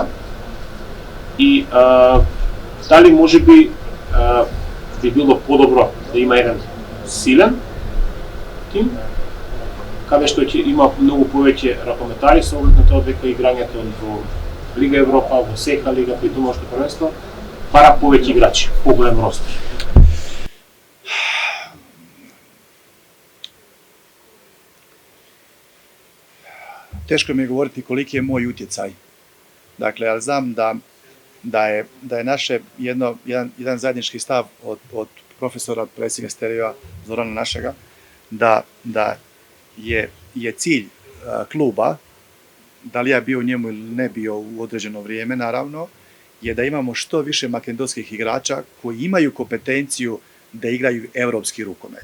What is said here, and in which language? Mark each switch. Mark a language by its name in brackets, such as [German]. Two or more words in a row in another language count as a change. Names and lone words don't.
[Macedonian] И дали можеби би било подобро да има еден силен тим, каде што ќе има многу повеќе ракометари со оглед на тоа дека играњето во Лига Европа, во СЕКА лига, при домашно првенство, пара повеќе играчи, поголем ростер. [Croatian] Teško mi je govoriti koliki je moj utjecaj. Dakle, ali znam da je naše jedan zajednički stav od profesora, predsjednika Stereova, Zorana našega, da je cilj kluba, da li ja bio u njemu ili ne bio u određeno vrijeme, naravno, je da imamo što više makedonskih igrača koji imaju kompetenciju da igraju europski rukomet.